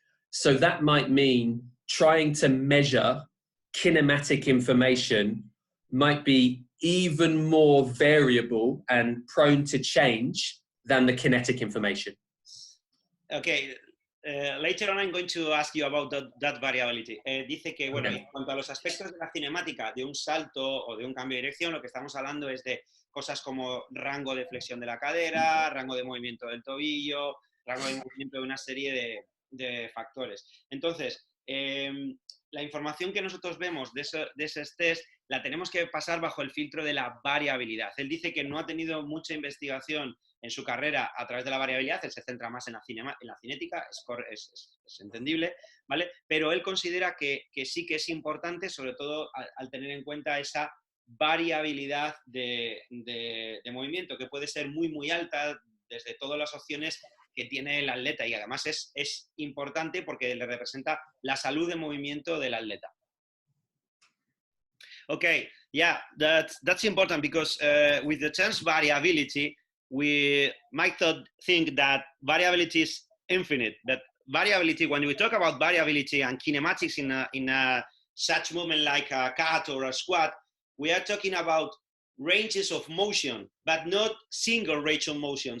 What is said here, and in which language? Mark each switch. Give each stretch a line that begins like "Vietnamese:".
English: So that might mean trying to measure kinematic information might be even more variable and prone to change than the kinetic information. Okay. Later on I'm going to ask you about that variability.
Spanish: Dice que, bueno, en cuanto a los aspectos de la cinemática de un salto o de un cambio de dirección, lo que estamos hablando es de cosas como rango de flexión de la cadera, rango de movimiento del tobillo, rango de movimiento de una serie de factores. Entonces, la información que nosotros vemos de esos test la tenemos que pasar bajo el filtro de la variabilidad. Él dice que no ha tenido mucha investigación en su carrera a través de la variabilidad, él se centra más en la cinética, es entendible, ¿vale? Pero él considera que sí que es importante, sobre todo al tener en cuenta esa variabilidad de movimiento, que puede ser muy, muy alta desde todas las opciones que tiene el atleta, y además es importante porque le representa la salud de movimiento del atleta.
English: Okay, yeah, that's important because with the terms variability, we might think that variability is infinite. That variability, when we talk about variability and kinematics in a such movement like a cut or a squat, we are talking about ranges of motion, but not single range of motion.